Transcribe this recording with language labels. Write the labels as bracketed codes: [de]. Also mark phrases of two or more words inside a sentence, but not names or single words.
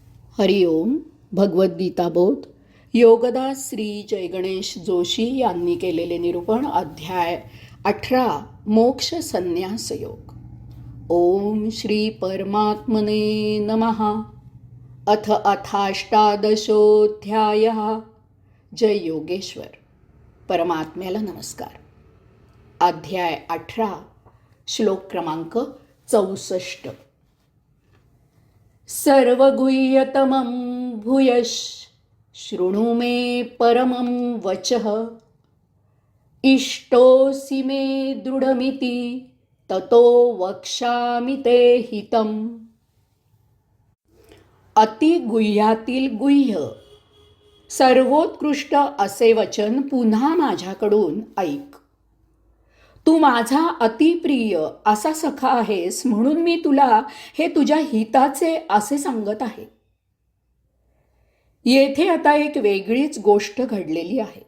[mr] हरिओम. भगवद्गीता बोध योगदास श्री जयगणेश जोशी यांनी केलेले निरूपण. अध्याय 18 मोक्ष संन्यास योग. [sa] ओम श्री परमात्मने नमः. अथ अथाष्टादशोऽध्यायः. [mr] जय योगेश्वर. परमात्म्याला नमस्कार. अध्याय 18 श्लोक क्रमांक 64. [sa] सर्वगुह्यतमं भूयश शृणु मे परमं वचः इष्टोऽसि मे दृढमिति ततो वक्ष्यामि ते हितम्. [mr] अतिगुह्यातील गुह्य सर्वोत्कृष्ट असे वचन पुन्हा माझ्याकडून ऐक. तू माझा अतिप्रिय असा सखा आहेस, म्हणून मी तुला हे तुझ्या हिताचे असे सांगत आहे. येथे आता एक वेगळीच गोष्ट घडलेली आहे.